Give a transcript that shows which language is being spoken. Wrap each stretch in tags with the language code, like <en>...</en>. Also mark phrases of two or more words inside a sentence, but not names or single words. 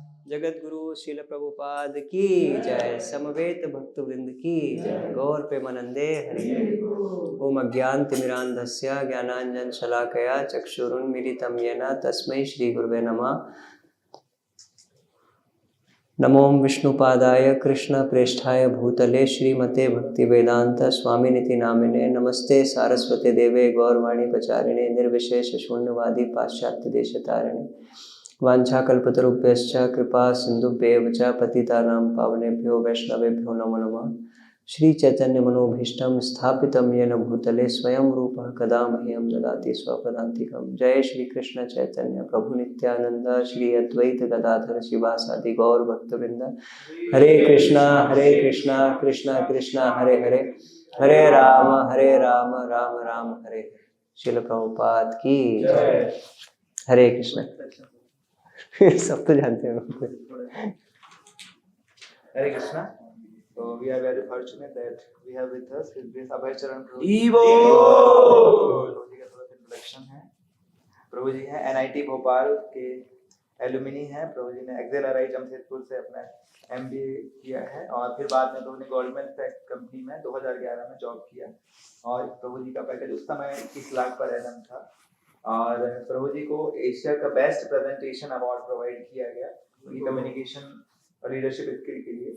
<hi>जगत गुरु श्रील प्रभुपाद की जय। समवेत भक्त वृंद की जय। गौर प्रेमानंदे हरि।</hi> <sa>ओम अज्ञानतिमिरान्धस्य ज्ञानांजन शलाकया चक्षुरुन्मीलितं येन तस्मै श्री गुरुवे नमः। नमो विष्णुपादाय कृष्ण प्रेष्ठाय भूतले श्रीमते भक्तिवेदांत स्वामिनिति नामिने। नमस्ते सारस्वते देवे गौरवाणी प्रचारिणे निर्विशेष शून्यवादी पाश्चात्य देशतारिणे। वाञ्छाकल्पतरुभ्यश्च कृपा सिन्धुभ्येव च पतितानां पावनेभ्यो वैष्णवेभ्यो नमो नमः। श्री चैतन्य मनोभीष्टं स्थापितं येन भूतले स्वयं रूपः कदा मह्यं ददाति स्वपदान्तिकं। जय श्री कृष्ण चैतन्य प्रभु नित्यानंद श्री अद्वैत गदाधर शिवासादि गौर भक्तवृंद। हरे कृष्णा कृष्णा कृष्णा हरे हरे, हरे राम राम राम हरे हरे।</sa> <hi>श्रील प्रभुपाद की जय। हरे कृष्ण। सब तो जानते हैं। हरे कृष्णा।</hi> <en>So we are very fortunate that we have with us His Grace Abhay Charan Prabhu.</en> <hi>प्रभु जी का थोड़ा इंट्रोडक्शन है। प्रभु जी हैं NIT भोपाल के एलुमिनी हैं। प्रभु जी ने XLRI जमशेदपुर से अपना MBA किया है और फिर बाद में प्रभु ने</hi> <en>government tax company</en> <hi>में 2011 में जॉब किया और प्रभु जी का पैकेज उस समय 21 लाख</hi> <en>per annum</en> <hi>था और प्रभु जी को एशिया का</hi> <en>best presentation award</en> <hi>प्रोवाइड किया गया उनकी कम्युनिकेशन और</hi> <en>leadership skill</en> <hi>के लिए।</hi>